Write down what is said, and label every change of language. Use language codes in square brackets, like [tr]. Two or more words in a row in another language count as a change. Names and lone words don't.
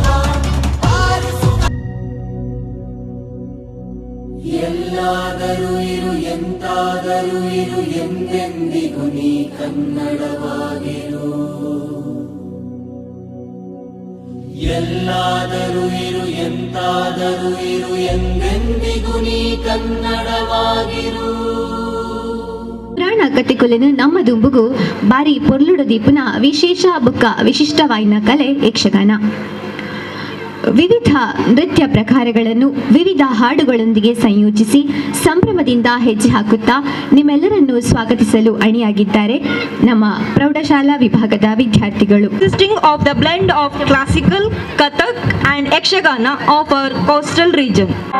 [kn] ಬಾರಿಸು ಎಲ್ಲಾದರೂ ಇರು ಎಂತಾದರೂ ಇರು ಎಂದೆಂದಿಗೂ ನೀ ಕನ್ನಡವಾಗಿರು. ಎಲ್ಲಾದರೂ ಇರು ಎಂತಾದರೂ ಇರು ಎಂದೆಂದಿಗೂ ನೀ ಕನ್ನಡವಾಗಿರು. [tcy] ಪುರಾಣ ಕಥೆಕೊಲೆನು ನಮ್ಮ ದುಂಬುಗು ಬಾರಿ ಪೊರ್ಲುಡ ದೀಪುನ ವಿಶೇಷ ಬುಕ್ಕ ವಿಶಿಷ್ಟವಾಯಿನ ಕಲೆ ಯಕ್ಷಗಾನ. [kn] ವಿವಿಧ ನೃತ್ಯ ಪ್ರಕಾರಗಳನ್ನು ವಿವಿಧ ಹಾಡುಗಳೊಂದಿಗೆ ಸಂಯೋಜಿಸಿ ಸಂಭ್ರಮದಿಂದ ಹೆಜ್ಜೆ ಹಾಕುತ್ತಾ ನಿಮ್ಮೆಲ್ಲರನ್ನು ಸ್ವಾಗತಿಸಲು ಅಣಿಯಾಗಿದ್ದಾರೆ ನಮ್ಮ ಪ್ರೌಢಶಾಲಾ ವಿಭಾಗದ ವಿದ್ಯಾರ್ಥಿಗಳು. [en] Consisting of the blend of classical, Kathak and Yakshagana of our coastal region.